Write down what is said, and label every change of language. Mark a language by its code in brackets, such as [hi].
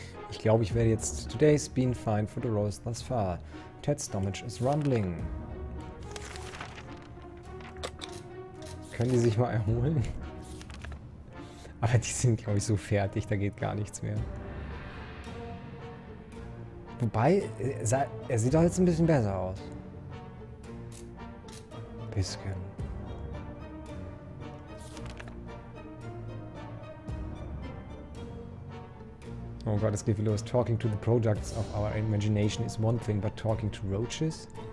[de] Ich glaube, ich werde jetzt... [en] Today's been fine for the roast thus far. Ted's stomach is rumbling. [de] Können die sich mal erholen? Aber die sind, glaube ich, so fertig, da geht gar nichts mehr. Wobei, er sieht doch jetzt ein bisschen besser aus. Bisschen. Oh Gott, es geht wieder los. [en] Talking to the products of our imagination is one thing, but talking to roaches?